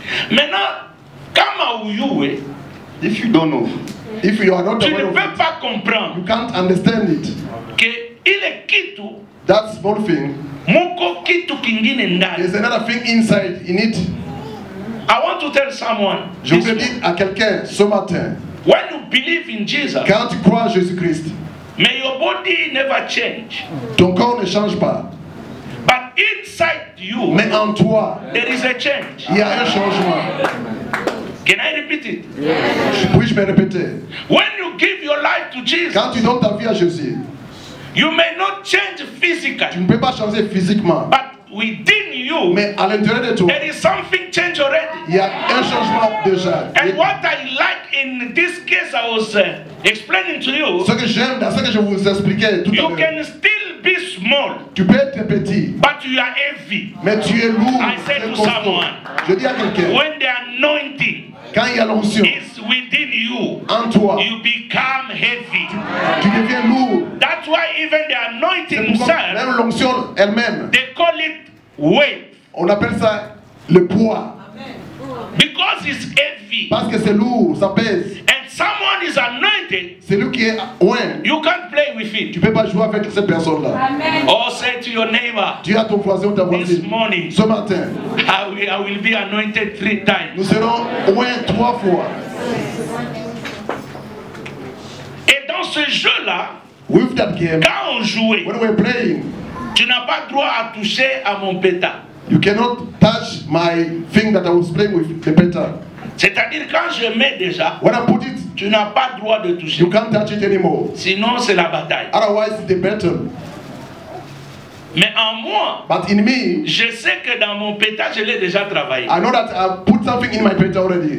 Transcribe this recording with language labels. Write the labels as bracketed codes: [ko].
[fr] Maintenant, [sw] kama uyue, [en] if you don't know, if you are not aware of it, [fr] comprendre. [en] You can't understand it. [sw] Que ile kitu, [en] that small thing, [sw] muko kitu kingine ndani. [en] There's another thing inside in it. I want to tell someone. [fr] Je voudrais dire à quelqu'un ce matin. [en] When you believe in Jesus, [fr] quand tu crois en Jésus-Christ, [en] may your body never change. [fr] Ton corps ne change pas. [en] But inside you, [fr] mais en toi, [en] there is a change. [fr] Il y a un changement. [en] Can I repeat it? [fr] Puis-je me répéter? [en] When you give your life to Jesus, [fr] quand tu donnes ta vie à Jésus, [en] you may not change physically. [fr] Tu ne peux pas changer physiquement. [en] But within you, [fr] mais à l'intérieur de toi, [en] there is something change already. [fr] Il y a un changement déjà. [en] And what I like in this case, I was explaining to you. [fr] Ce que j'aime dans ce que je vous expliquais tout à l'heure. [en] You can still be small. [fr] Tu peux être petit. [en] But you are heavy. [fr] Mais tu es lourd. [en] I said to someone. [fr] Je dis à quelqu'un. [en] When the anointing [fr] quand il y a l'onction [en] is within you, [fr] en toi, [en] you become heavy. [fr] Tu deviens lourd. [en] That's why even the anointing itself, [fr] même l'onction elle-même, [en] they call it weight. [fr] On appelle ça le poids. [en] Because it's heavy. [fr] Parce que c'est lourd, ça pèse. [en] And someone is anointed. [fr] C'est lui qui est loin. [en] You can't play with it. [fr] Tu peux pas jouer avec cette personne-là. [en] Or say to your neighbor. [fr] Dis à ton voisin ou ta voisine. [en] This morning. [fr] Ce matin. [en] I will be anointed 3 times. [fr] Nous serons loin 3 fois. Et dans ce jeu-là, [en] with that game, [fr] quand on jouait, [en] when we're playing, [fr] tu n'as pas droit à toucher à mon pétard. [en] You cannot touch my thing that I was playing with, the pétard. [fr] C'est-à-dire quand je mets déjà, [en] when I put it, [fr] tu n'as pas droit de toucher. [en] You can't touch it anymore. [fr] Sinon c'est la bataille. [en] Otherwise it's the battle. [fr] Mais en moi, [en] but in me, [fr] je sais que dans mon pétard, je l'ai déjà travaillé. [en] I know that I put something in my pétard already.